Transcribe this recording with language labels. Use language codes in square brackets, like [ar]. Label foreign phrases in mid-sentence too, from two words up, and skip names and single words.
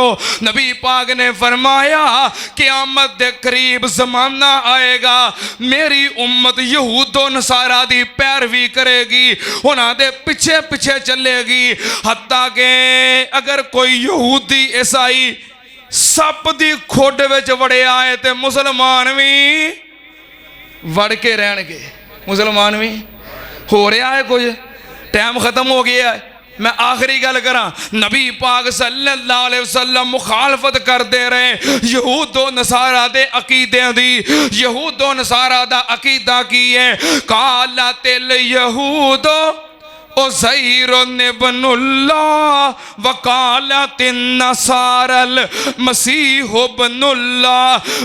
[pa] ਨਬੀ ਪਾਕ ਨੇ ਫ਼ਰਮਾਇਆ ਕ਼ਯਾਮਤ ਦੇ ਕਰੀਬ ਜ਼ਮਾਨਾ ਆਏਗਾ ਮੇਰੀ ਉੱਮਤ ਯਹੂਦੋ ਨਸਾਰਾ ਦੀ ਪੈਰਵੀ ਕਰੇਗੀ ਉਨ੍ਹਾਂ ਦੇ ਪਿੱਛੇ ਪਿੱਛੇ ਚਲੇਗੀ ਹੱਤਾ ਕੇ ਅਗਰ ਕੋਈ ਯਹੂਦੀ ਈਸਾਈ ਸੱਪ ਦੀ ਖੋੜ ਵਿਚ ਵੜਿਆ ਹੈ ਤੇ ਮੁਸਲਮਾਨ ਭੀ ਵੜ ਕੇ ਰਹਣਗੇ। ਮੁਸਲਮਾਨ ਭੀ ਹੋ ਰਹਾ ਹੈ ਕੁਛ ਟਾਈਮ ਖ਼ਤਮ ਹੋ ਗਿਆ ਹੈ। ਮੈਂ ਆਖ਼ਿਰੀ ਗੱਲ ਕਰਾਂ ਨਬੀ ਪਾਕ [ar] صلى الله عليه وسلم [pa] ਮੁਖ਼ਾਲਫ਼ਤ ਕਰਤੇ ਰਹੇ ਯਹੂਦੋ ਨਸਾਰਾ ਦੇ ਅਕੀਦੇ ਦੀ। ਯਹੂਦੋ ਨਸਾਰਾ ਦਾ ਅਕੀਦਾ ਕੀ ਹੈ [ar] قالت اليهود عزير ابن الله وقالت النصارى المسيح ابن الله.